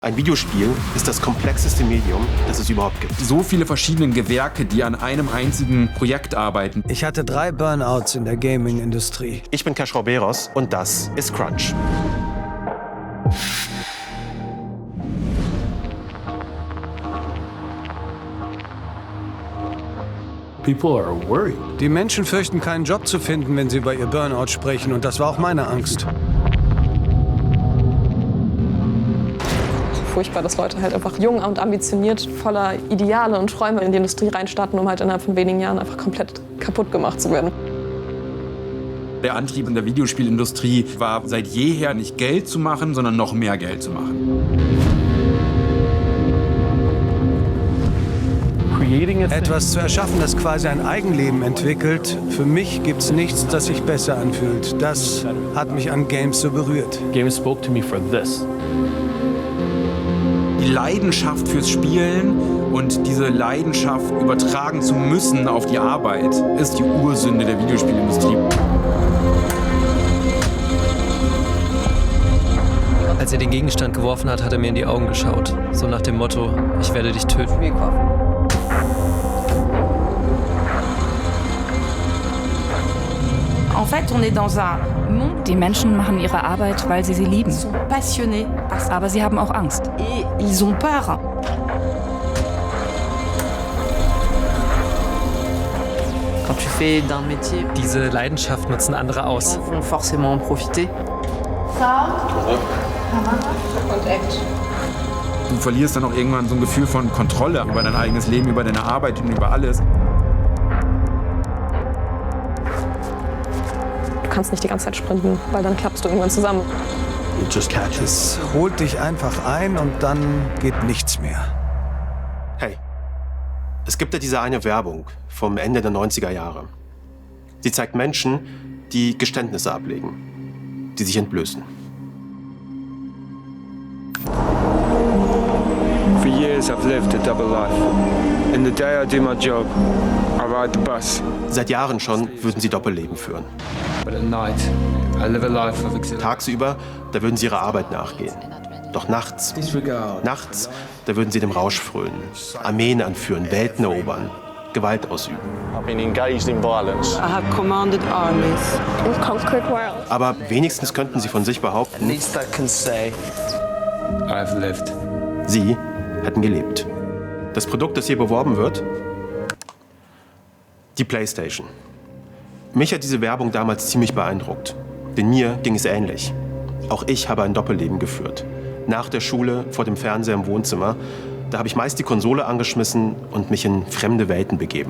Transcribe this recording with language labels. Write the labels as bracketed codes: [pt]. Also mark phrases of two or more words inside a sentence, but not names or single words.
[de] Ein Videospiel ist das komplexeste Medium, das es überhaupt gibt. So viele verschiedene Gewerke, die an einem einzigen Projekt arbeiten. Ich hatte 3 Burnouts in der Gaming-Industrie. Ich bin Cash Roberos und das ist Crunch. [en] People are worried. [de] Die Menschen fürchten, keinen Job zu finden, wenn sie über ihr Burnout sprechen. Und das war auch meine Angst. Furchtbar, dass Leute halt einfach jung und ambitioniert, voller Ideale und Träume in die Industrie reinstarten, um halt innerhalb von wenigen Jahren einfach komplett kaputt gemacht zu werden. Der Antrieb in der Videospielindustrie war seit jeher nicht Geld zu machen, sondern noch mehr Geld zu machen. Etwas zu erschaffen, das quasi ein Eigenleben entwickelt. Für mich gibt's nichts, das sich besser anfühlt. Das hat mich an Games so berührt. [en] Games spoke to me for this. [de] Die Leidenschaft fürs Spielen und diese Leidenschaft übertragen zu müssen auf die Arbeit ist die Ursünde der Videospielindustrie. Als er den Gegenstand geworfen hat, hat er mir in die Augen geschaut. So nach dem Motto, ich werde dich töten. [fr] En fait, on est dans un monde. [de] Die Menschen machen ihre Arbeit, weil sie lieben. [fr] Ils sont passionnés par ça. [de] Aber sie haben auch Angst. [fr] Et ils ont peur. Quand tu fais d'un métier, [de] Diese Leidenschaft nutzen andere aus. [fr] ils vont forcément en profiter. [de] Du verlierst dann auch irgendwann so ein Gefühl von Kontrolle über dein eigenes Leben, über deine Arbeit und über alles. Du kannst nicht die ganze Zeit sprinten, weil dann klappst du irgendwann zusammen. Es holt dich einfach ein und dann geht nichts mehr. Hey, es gibt ja diese eine Werbung vom Ende der 90er Jahre. Sie zeigt Menschen, die Geständnisse ablegen, die sich entblößen. [en] For years I've lived a double life. In the day I do my job, I ride the bus. [de] Seit Jahren schon würden sie Doppelleben führen. [en] But at night, I live a life of exhilaration. [de] Tagsüber, da würden sie ihrer Arbeit nachgehen. Doch nachts, da würden sie dem Rausch frönen, Armeen anführen, Welten erobern, Gewalt ausüben. [en] I've been engaged in violence. I have commanded armies. And conquered worlds. [de] Aber wenigstens könnten sie von sich behaupten, [en] least I can say I've lived. [de] sie hätten gelebt. Das Produkt, das hier beworben wird, die PlayStation. Mich hat diese Werbung damals ziemlich beeindruckt. Denn mir ging es ähnlich. Auch ich habe ein Doppelleben geführt. Nach der Schule, vor dem Fernseher im Wohnzimmer, da habe ich meist die Konsole angeschmissen und mich in fremde Welten begeben.